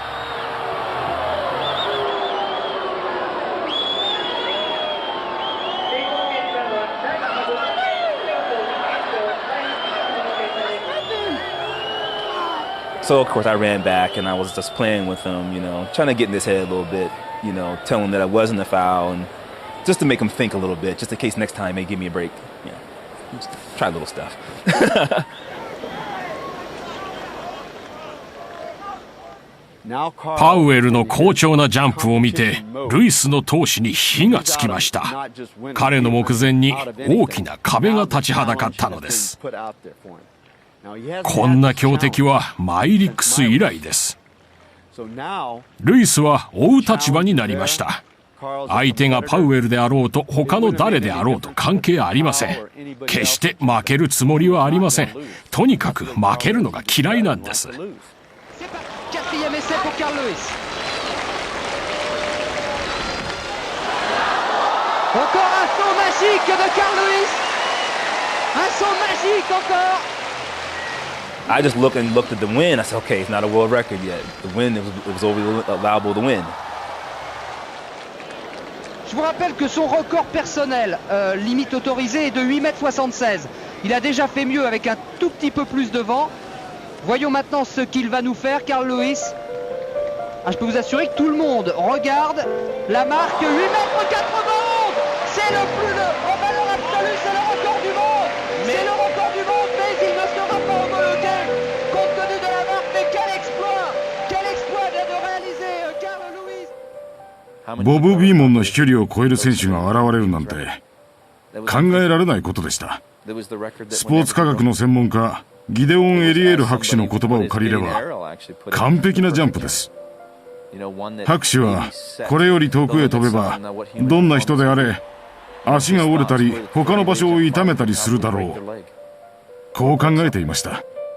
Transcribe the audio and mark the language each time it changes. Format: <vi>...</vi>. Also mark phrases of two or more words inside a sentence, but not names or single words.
<en>So, of course, I ran back, and I was just playing with him, trying to get in his head a little bit, telling him that I wasn't a foul, and just to make him think a little bit, just in case next time they give me a break. Just try little stuff.</en> <ja>パウエルの好調なジャンプを見て、ルイスの闘志に火がつきました。彼の目前に大きな壁が立ちはだかったのです。こんな強敵はマイリックス以来です。ルイスは追う立場になりました。相手がパウエルであろうと他の誰であろうと関係ありません。決して負けるつもりはありません。とにかく負けるのが嫌いなんです。</ja> <fr>Quatrième essai pour Carl Lewis. Encore un saut magique de Carl Lewis. Un saut magique encore.</fr> <en>I just looked at the win. I said, okay, it's not a world record yet. The win, it was allowable to win.</en> <fr>Je vous rappelle que son record personnel, limite autorisée, est de 8,76 m. Il a déjà fait mieux avec un tout petit peu plus de vent. Voyons maintenant ce qu'il va nous faire, Carl Lewis. Je peux vous assurer que tout le monde regarde la marque 8,91 m. C'est le plus en valeur absolue, c'est le record du monde. C'est le record du monde, mais il ne sera pas homologué compte tenu de la marque. Mais quel exploit vient de réaliser Carl Lewis.</fr> <ja>ボブ・ビーモンの飛距離を超える選手が現れるなんて考えられないことでした。スポーツ科学の専門家ギデオン・エリエール博士の言葉を借りれば完璧なジャンプです。博士はこれより遠くへ飛べばどんな人であれ足が折れたり他の場所を痛めたりするだろう、こう考えていました。</ja>